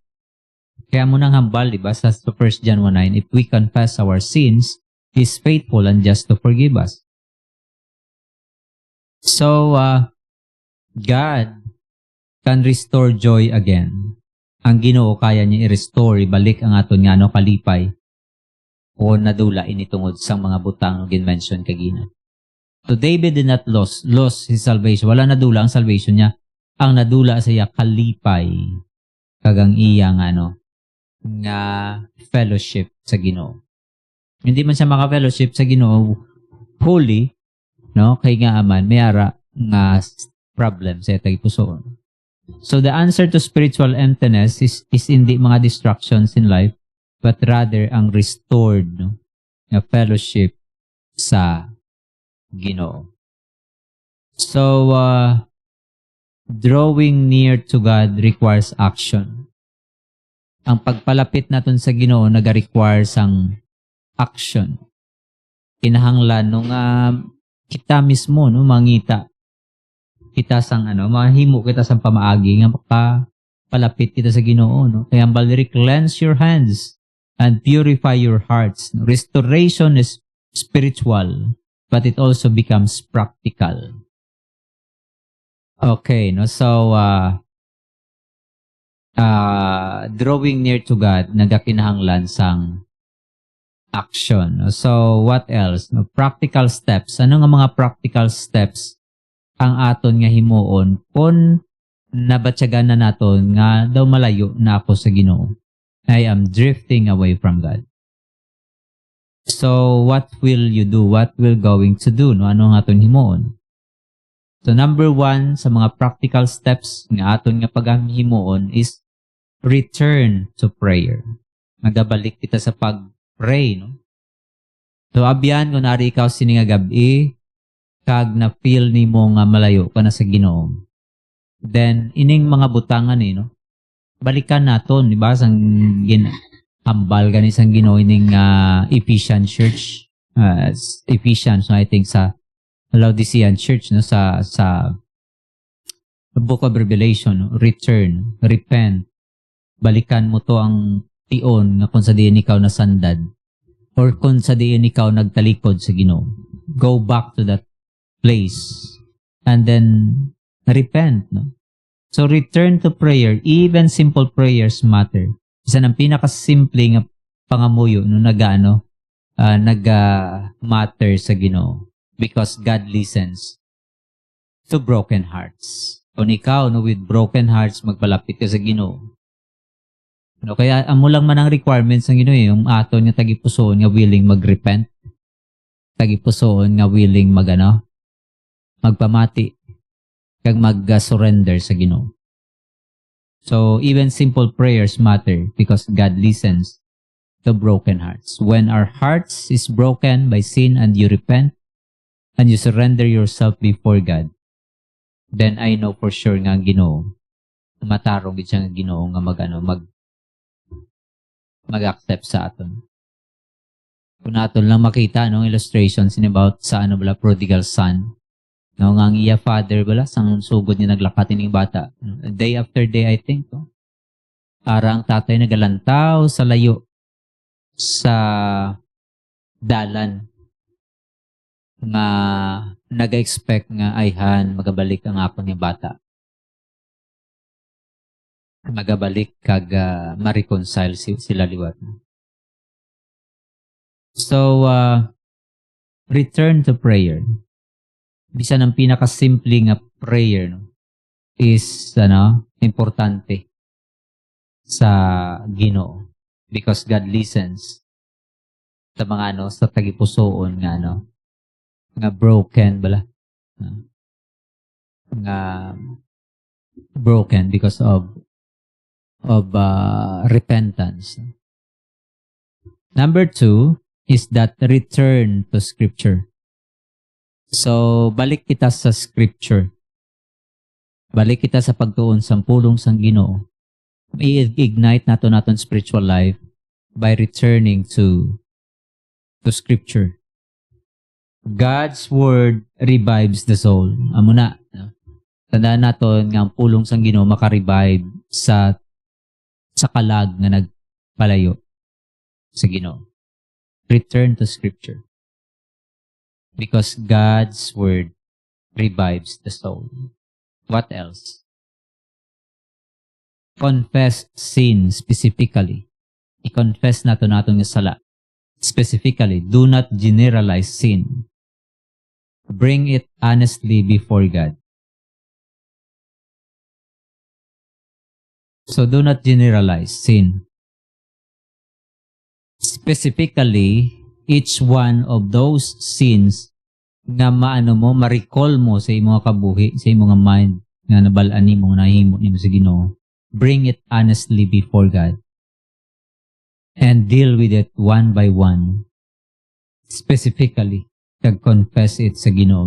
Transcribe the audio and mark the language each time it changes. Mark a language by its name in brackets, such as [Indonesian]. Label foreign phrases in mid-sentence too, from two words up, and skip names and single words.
[Hiligaynon] Kaya mo nang hambal, di ba, sa [English] 1 John 1:9, if we confess our sins, He is faithful and just to forgive us. So, God can restore joy again. [Hiligaynon] Ang Ginoo kaya niya i-restore, ibalik ang aton nga kalipay o nadula initungod sang mga butang ng gin-mention kagina. [English] So, David did not lose his salvation. [Hiligaynon] Wala nadula ang salvation niya. Ang nadula sa iya kalipay kagang iya nga fellowship sa Ginoo. Hindi man siya maka-fellowship sa Ginoo fully, no, kay nga aman may ara nga problem sa tagipusoon. [English] So the answer to spiritual emptiness is [Hiligaynon] hindi mga [English] distractions in life, but rather ang restored, no, [Hiligaynon] nga fellowship sa Ginoo. [English] So drawing near to God requires action. [Hiligaynon] ang pagpalapit naton sa Ginoo naga-require sang action. Kinahanglan nung kita mismo no mangita kita sang mahimo kita sang pamaagi nga palapit kita sa Ginoo no. Kaya ang baliri, [English] cleanse your hands and purify your hearts. No? Restoration is spiritual, but it also becomes practical. Okay, no? So drawing near to God [Hiligaynon] nagakinahanglan sang [English] action. No? So what else? No? Practical steps. [Hiligaynon] Ano nga mga [English] practical steps [Hiligaynon] ang aton nga himuon kung nabatyagan na naton nga daw malayo na ako sa Ginoo? [English] I am drifting away from God. So what will you do? What will going to do? No? [Hiligaynon] Ano nga aton himuon? So number 1 sa mga [English] practical steps [Hiligaynon] nga aton nga paghimuon is [English] return to prayer. [Hiligaynon] Magabalik kita sa pag-pray, no? So abyan kung nari ikaw sini nga gabi kag na feel nimo nga malayo ka na sa Ginoo. Then ining mga butangan no? Balikan naton, di ba? Sang hambal gani sang Ginoo ining [English] Ephesian church. [Hiligaynon] Ephesians, no? [English] I think [Hiligaynon] sa Laodicean church no sa [English] Book of Revelation, [Hiligaynon] no? [English] Return, repent. [Hiligaynon] Balikan mo to ang tion nga kung sa diin ikaw nasandad or kung sa diin ikaw nagtalikod sa Ginoo. [English] Go back to that place and then repent, no? So return to prayer. Even simple prayers matter. [Hiligaynon] Isa ng pinakasimple nga pangamuyo [English] no matter [Hiligaynon] sa Ginoo [English] because God listens to broken hearts. [Hiligaynon] Kung ikaw no [English] with broken hearts [Hiligaynon] magpalapit ka sa Ginoo. No, kaya amo lang man ang requirements ng Ginoo yung aton nga tagipusoon nga willing magrepent. Tagipusoon nga willing magpamati kag mag-surrender sa Ginoo. [English] So even simple prayers matter because God listens to broken hearts. When our hearts is broken by sin and you repent and you surrender yourself before God, then I know for sure [Hiligaynon] nga ang Ginoo matarong gid siya nga Ginoo nga mag-accept sa aton. Kung naton lang makita [English] illustrations about [Hiligaynon] sa prodigal son. No, nga ang iya father sang sugod niya naglakat ining bata. [English] Day after day, I think. [Hiligaynon] Ara ang tatay nagalantaw sa layo sa dalan nga naga-expect nga ayhan magabalik ang apon ni bata. Magabalik kag ma-reconcile sila liwat. [English] So, return to prayer. [Hiligaynon] Bisan ang pinakasimple nga prayer is importante sa Ginoo [English] because God listens [Hiligaynon] sa mga sa tagipusoon nga broken nga [English] broken because of repentance. Number 2 is that return to Scripture. So, [Hiligaynon] balik kita sa Scripture. Balik kita sa pagtuon sa pulong sang Ginoo. I-ignite naton [English] spiritual life by returning to Scripture. God's Word revives the soul. [Hiligaynon] Amo na. Tandaan naton nga ang pulong sang Ginoo maka-revive sa kalag nga nagpalayo sa Ginoo. [English] Return to Scripture. Because God's Word revives the soul. What else? Confess sin specifically. [Filipino] I-confess natin yung sala. [English] Specifically, do not generalize sin. Bring it honestly before God. So do not generalize sin. Specifically, each one of those sins [Hiligaynon] nga ma-recall mo sa imong kabuhi, sa imong mind, nga nabalaan nimo, nahimo nimo sa Ginoo. [English] Bring it honestly before God. And deal with it one by one. Specifically, confess it [Hiligaynon] sa Ginoo.